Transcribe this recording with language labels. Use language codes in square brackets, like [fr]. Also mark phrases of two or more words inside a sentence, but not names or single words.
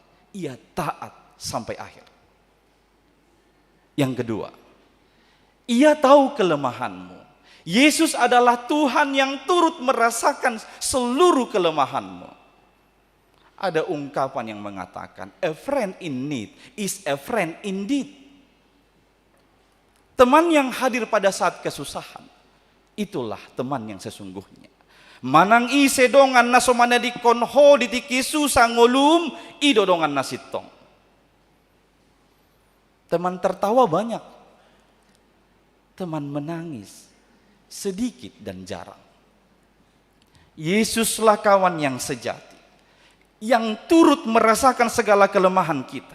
[id] Ia taat sampai akhir. Yang kedua, ia tahu kelemahanmu. Yesus adalah Tuhan yang turut merasakan seluruh kelemahanmu. Ada ungkapan yang mengatakan, [en] "A friend in need is a friend indeed." [id] Teman yang hadir pada saat kesusahan, itulah teman yang sesungguhnya. [bbc] Manang ise dongan nasomana di konho ditiki susah ngolum ido dongan nasitong. [id] Teman tertawa banyak, teman menangis sedikit dan jarang. Yesuslah kawan yang sejati, yang turut merasakan segala kelemahan kita.